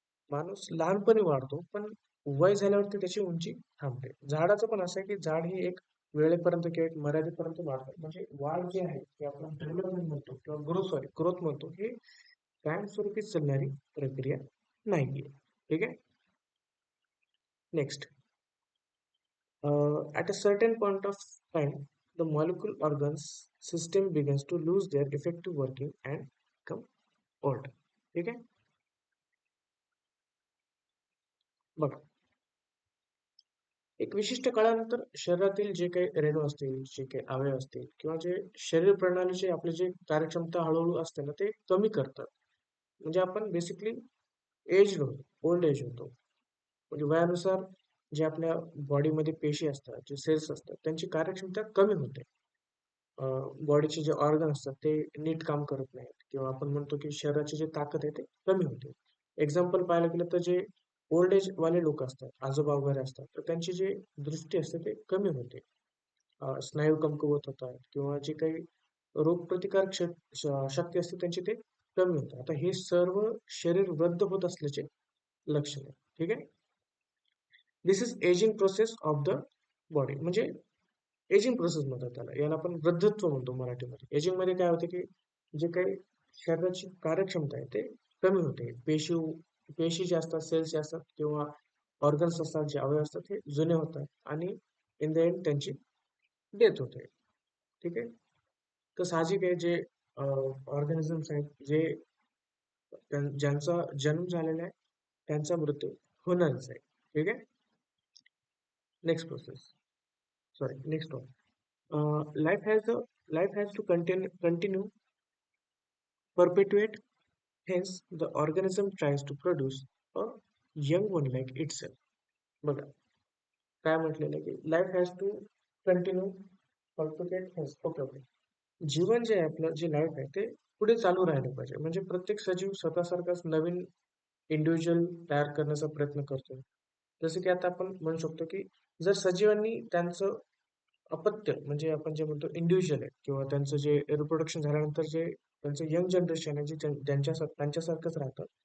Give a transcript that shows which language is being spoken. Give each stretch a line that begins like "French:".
Marathi: माणूस लहानपणी वाढतो, पण वय झाल्यावरती त्याची उंची थांबते. झाडाचं पण असं आहे, की झाड ही एक वेळेपर्यंत किंवा एक मर्यादेपर्यंत वाढतं. म्हणजे वाढ जी आहे, ती आपण डेव्हलपमेंट म्हणतो किंवा ग्रोथ म्हणतो, ही कायमस्वरूपी चालणारी प्रक्रिया नाहीये. ठीक आहे? Next.
English: At a certain point of time, the molecular organs system begins to lose their effective working and become old.
Marathi: ठीक आहे? बघा, एक विशिष्ट काळानंतर शरीरातील जे काही रेणू असतील, जे काही अवयव असतील किंवा जे शरीर प्रणालीचे आपले जे कार्यक्षमता हळूहळू असते ना, ते कमी करतात. म्हणजे आपण बेसिकली एज होतो, ओल्ड एज होतो. म्हणजे वयानुसार जे आपल्या बॉडीमध्ये पेशी असतात, जे सेल्स असतात, त्यांची कार्यक्षमता कमी होते. बॉडीचे जे ऑर्गन असतात ते नीट काम करत नाहीत किंवा आपण म्हणतो की शरीराची जी ताकद आहे ते कमी होते. एक्झाम्पल पाहायला गेलं तर जे ओल्ड एज वाले लोक असतात, आजोबा वगैरे असतात, तर त्यांची जी दृष्टी असते ते कमी होते. स्नायू कमकुवत होतात किंवा जे काही रोगप्रतिकारक शक्ती असते त्यांची ते कमी होते. आता हे सर्व शरीर वृद्ध होत असल्याचे लक्षण आहे. ठीक आहे.
English: This is ageing process of the body.
Marathi: म्हणजे एजिंग प्रोसेस म्हणतात त्याला. याला आपण वृद्धत्व म्हणतो मराठीमध्ये. एजिंग मध्ये काय होते की जे काही शरीराची कार्यक्षमता आहे ते कमी होते. पेशी जे असतात, सेल्स जे असतात किंवा ऑर्गन्स असतात, जे अवयव असतात ते जुने होतात आणि
English: in the end
Marathi: त्यांची डेथ होते. ठीक आहे. तर साहजिक आहे जे ऑर्गॅनिझम्स आहेत जे ज्यांचा जन्म झालेला आहे त्यांचा मृत्यू होणारच आहे. ठीक आहे.
English: Next process, sorry, next one. Life has to continue, perpetuate. Hence, the organism tries to produce a young one like itself.
Marathi: बघा, काय म्हटलेलं आहे की
English: Life has to continue, perpetuate. Hence, okay okay.
Marathi: जीवन जे आहे आपलं, जे लाईफ आहे ते पुढे चालू राहिलं पाहिजे. म्हणजे प्रत्येक सजीव स्वतःसारखाच नवीन इंडिव्हिज्युअल तयार करण्याचा प्रयत्न करतो. जसं की आता आपण म्हणू शकतो की जर सजीवांनी त्यांचं अपत्य म्हणजे आपण जे म्हणतो इंडिव्हिज्युअल आहे किंवा त्यांचं जे रिप्रोडक्शन झाल्यानंतर जे त्यांचं यंग जनरेशन आहे जे त्यांच्यासारखंच राहतं.